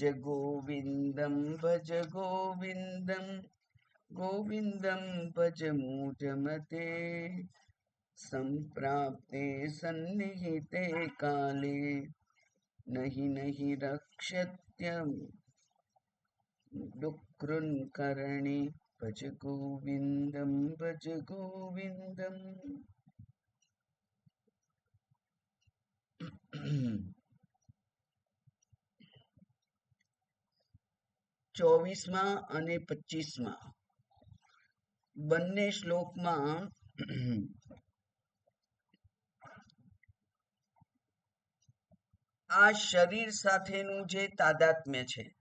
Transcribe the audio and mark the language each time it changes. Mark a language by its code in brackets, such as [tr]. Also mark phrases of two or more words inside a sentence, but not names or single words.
[sa] गोविन्दं भज गोविन्दं गोविन्दं भज मूढमते सम्प्राप्ते सन्निहिते काले नहि नहि रक्षत्यं डुक्रुन्करणे भज गोविन्दं भज गोविन्दम्। [gu] 24માં અને 25માં બંને શ્લોકમાં આ શરીર સાથેનું જે તાદાત્મ્ય છે,